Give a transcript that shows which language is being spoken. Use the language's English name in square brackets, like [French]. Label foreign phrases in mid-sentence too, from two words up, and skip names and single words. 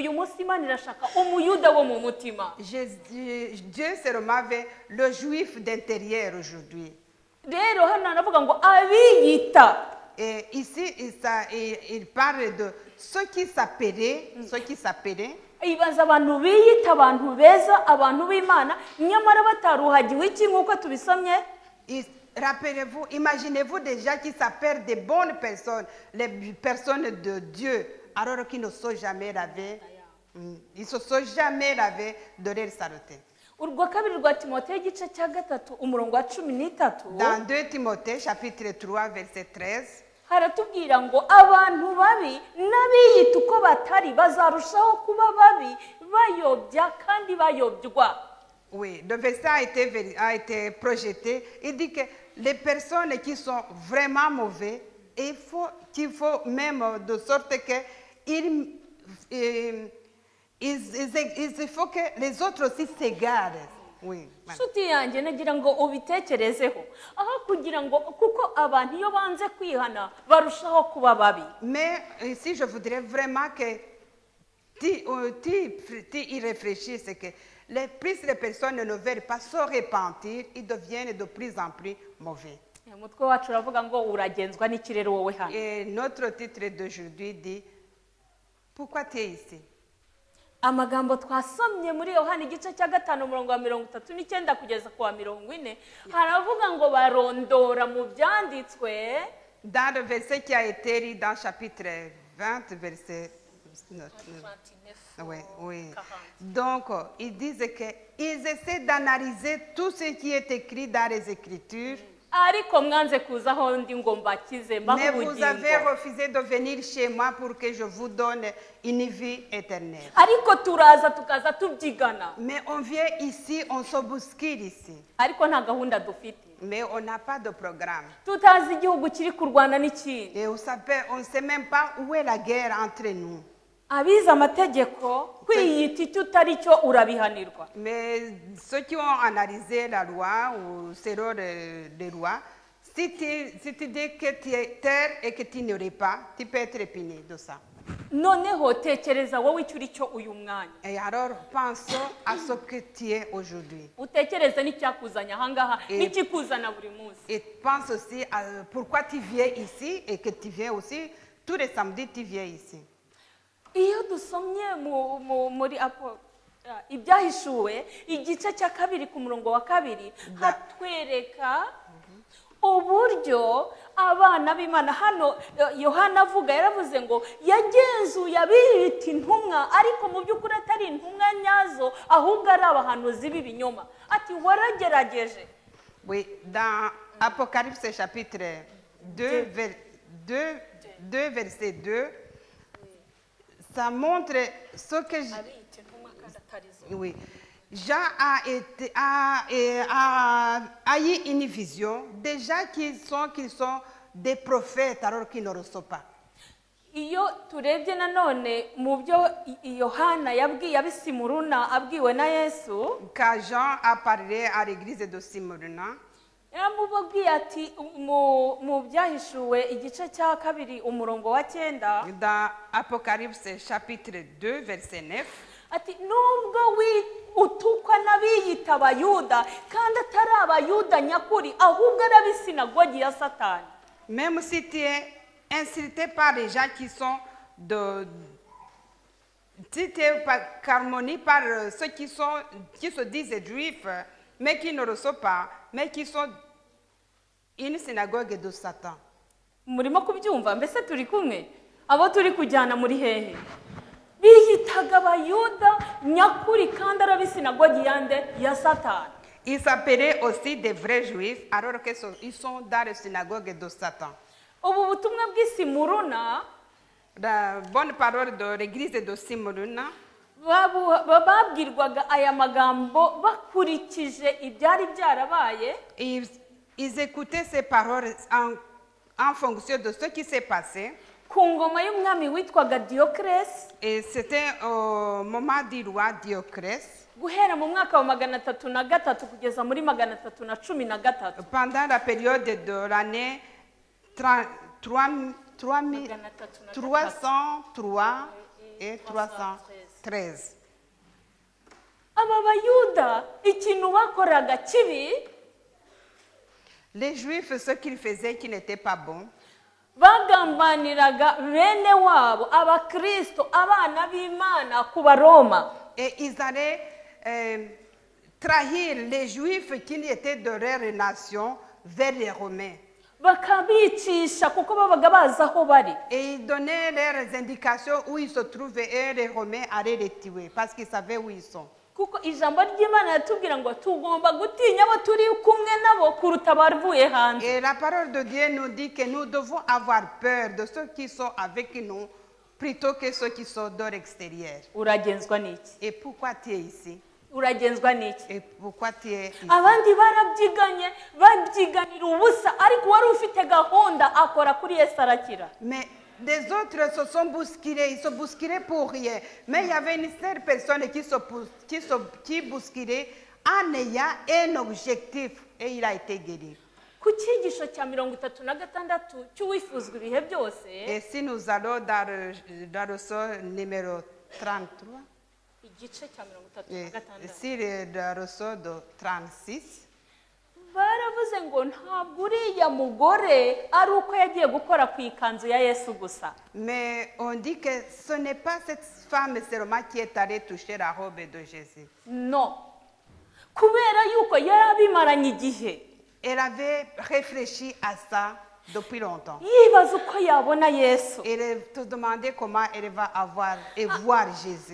[Kinyarwanda] Uyu munsi Imana irashaka umuyuda wo mu mutima. [French] Dieu seulement veut le juif d'intérieur aujourd'hui. [Kinyarwanda] Rero hano aravuga ngo abiyita. [French] Et ici, il parle de ceux qui s'appelaient, [Kinyarwanda] Ibaza abantu biyita abantu beza abantu b'Imana nyamara bataruhagiwe iki nk'uko tubisomye. [French] Rappelez-vous, imaginez-vous des gens qui s'appellent des bonnes personnes, les personnes de Dieu, alors qu'ils ne sont jamais lavés. Ils se sont jamais lavés de leur saleté. [Kinyarwanda] urwa kabiri rwa timoteyo igice cya gatatu umurongo wa 13 [French] Dans 2 Timothée, chapitre 3, verset 13, [Kinyarwanda] haratubwira ngo abantu babi n'abiyita uko batari bazarushaho kuba babi bayobya kandi bayobywa. [French] oui, le verset a été projeté. Il dit que les personnes qui sont vraiment mauvais, qu'il faut même de sorte que il faut que les autres aussi s'égarent. Oui. [Kinyarwanda] Nshuti yanjye nagira ngo ubitekerezeho aho kugira ngo kuko abantu iyo banze kwihana barushaho kuba babi. [French] Mais ici, je voudrais vraiment que tu y réfléchisses, que plus les personnes ne veulent pas se repentir, ils deviennent de plus en plus mauvais. [Kinyarwanda] Umutwe wacu uravuga ngo uragenzwa n'ikirere wowe hano. [French] Et notre titre d'aujourd'hui dit, pourquoi tu es ici? [Kinyarwanda] Amagambo twasomye muri Yohana igice cya 5 umurongo wa 39 kugeza ku wa 40 haravuga ngo barondora mu byanditswe. [French] Dans le verset qui a été lu dans chapitre 20, verset 29. Oui. Donc, ils disent qu'ils essaient d'analyser tout ce qui est écrit dans les Écritures. [Kinyarwanda] Ariko mwanze kuza aho ndi ngo mbakize mbaho [French] Mais [Kinyarwanda] ubugingo. [French] vous avez refusé de venir chez moi pour que je vous donne une vie éternelle. [Kinyarwanda] Ariko turaza tukaza tubyigana. [French] Mais on vient ici, on se bouscule ici. [Kinyarwanda] Ariko nta gahunda dufite. [French] Mais on n'a pas de programme. [Kinyarwanda] Tutazi igihugu kiri kurwana n'ikindi. [French] Et on ne sait même pas où est la guerre entre nous. [Kinyarwanda] Abize amategeko kwiyita icyo utari cyo urabihanirwa. [French] Mais ceux qui ont analysé la loi ou selon les lois, si tu dis que tu es terre et que tu n'aurais pas, tu peux être puni de ça. [Kinyarwanda] Noneho tekereza wowe icyo uri cyo uyu mwanya. [French] Et alors pense à ce que tu es aujourd'hui. [Kinyarwanda] Utekereze n'icyakuzanya ahangaha n'ikikuzana buri munsi. [French] Et pense aussi à pourquoi tu viens ici et que tu viens aussi tous les samedis tu viens ici. [Kinyarwanda] Iyo dusomye muri ibyahishuwe igice cya 2 ku murongo wa 2 hatwereka uburyo abana b'Imana hano Yohana avuga yaravuze ngo yagenzuye abiyita intumwa ariko mu by'ukuri atari intumwa nyazo ahubwo ari abahanuzi b'ibinyoma ati waragerageje. [French] Oui, dans Apocalypse chapitre 2 verset 2, ça montre ce que oui. Jean a eu une vision déjà qu'ils sont des prophètes alors qu'ils ne le sont pas. [Kinyarwanda] Iyo turebye nanone mu byo Yohana yabwiye abisimuruna abwiwe na Yesu. [French] Quand Jean a parlé à l'église de Simuruna, [Kinyarwanda] yaramubwiye ati mu byahishuwe igice cya 2 umurongo wa 9 [French] dans Apocalypse chapitre 2 verset 9, [Kinyarwanda] ati nubwo utukwa n'abiyita abayuda kandi atari abayuda nyakuri ahubwo ari ab'isinagogi ya Satani. [French] même si tu es insulté par les gens qui sont si tu es calomnié par ceux qui se disent juifs mais qui ne le sont pas, mais qui sont une synagogue de Satan. [Kinyarwanda] Murimo kubyumva mbese turi kumwe abo turi kujyana muri hehe biyitaga abayuda nyakuri kandi ari ab'isinagogi yande ya Satani. [French] Ils s'appelaient aussi des vrais juifs alors qu'ils sont dans la synagogue de Satan. [Kinyarwanda] Ubu butumwa bw'Isimuruna, [French] La bonne parole de l'église de Simuruna, [Kinyarwanda] babwirwaga aya magambo bakurikije ibyari byarabaye. [French] ils écoutaient ces paroles en fonction de ce qui s'est passé. [Kinyarwanda] Ku ngoma y'umwami witwaga Dioclès. [French] Et c'était au moment du roi Dioclès. [Kinyarwanda] Guhera mu mwaka wa 303 kugeza muri 313. [French] Pendant la période de l'année 303 et 313. [Kinyarwanda] Aba bayuda ikintu bakoraga kibi, [French] Les Juifs, ce qu'ils faisaient qui n'était pas bon, [Kinyarwanda] bagambaniraga bene wabo abakristo abana b'Imana ku Baroma. [French] et ils allaient trahir les Juifs qui étaient de leur nation vers les Romains. [Kinyarwanda] bakabicisha kuko babaga bazi aho bari. [French] Et ils donnaient leurs indications où ils se trouvaient et les Romains allaient les tuer parce qu'ils savaient où ils sont. [Kinyarwanda] Kuko ijambo ry'Imana yatubwira ngo tugomba gutinya abo turi kumwe nabo kuruta abavuye hanze. [French] Et la parole de Dieu nous dit que nous devons avoir peur de ceux qui sont avec nous plutôt que ceux qui sont de l'extérieur. [Kinyarwanda] Uragenzwa n'iki? [French] Et pourquoi tu es ici? [Kinyarwanda] Uragenzwa n'iki? [French] Et pourquoi tu es ici? [Kinyarwanda] Abandi barabyiganye babyiganira ubusa ariko wari ufite gahunda akora kuri Yesu arakira. [French] Mais les autres se sont bousculés, ils se bousculaient pour rien. Mais il y avait une seule personne qui bousculait en ayant un objectif et il a été guéri. [Kinyarwanda] Ku cyigisho cya 36 cy'uwifuzwa ibihe byose. [French] Et si nous allons dans le sol numéro 33, [Kinyarwanda] Igice cya [French] et [Kinyarwanda] 36. [French] si dans le sol de 36, [Kinyarwanda] Baravuze ngo ntabwo uriya mugore ari uko yagiye gukora ku ikanzu ya Yesu gusa. [French] mais on dit que ce n'est pas cette femme seulement qui est allée toucher la robe de Jésus. No. [Kinyarwanda] Kubera yuko yari abimaranye igihe. [French] Elle avait réfléchi à ça depuis longtemps. [Kinyarwanda] Yibaza uko yabona Yesu. [French] Elle te demandait comment elle va avoir et voir Jésus.